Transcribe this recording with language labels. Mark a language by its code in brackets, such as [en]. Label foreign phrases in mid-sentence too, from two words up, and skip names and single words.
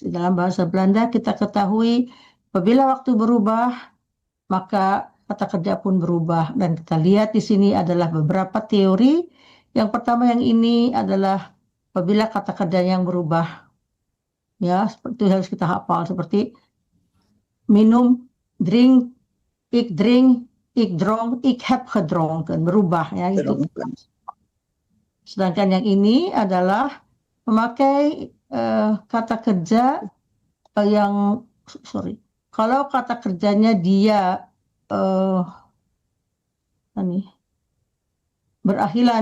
[id] Dalam bahasa Belanda kita ketahui apabila waktu berubah, maka kata kerja pun berubah. Dan kita lihat di sini adalah beberapa teori. Yang pertama yang ini adalah apabila kata kerja yang berubah. Ya, seperti itu harus kita hafal. Seperti minum, [nl] drink, ik drink, ik dronk, ik heb gedronken, [id] berubah ya itu. Sedangkan yang ini adalah memakai kata kerja yang kalau kata kerjanya dia berakhiran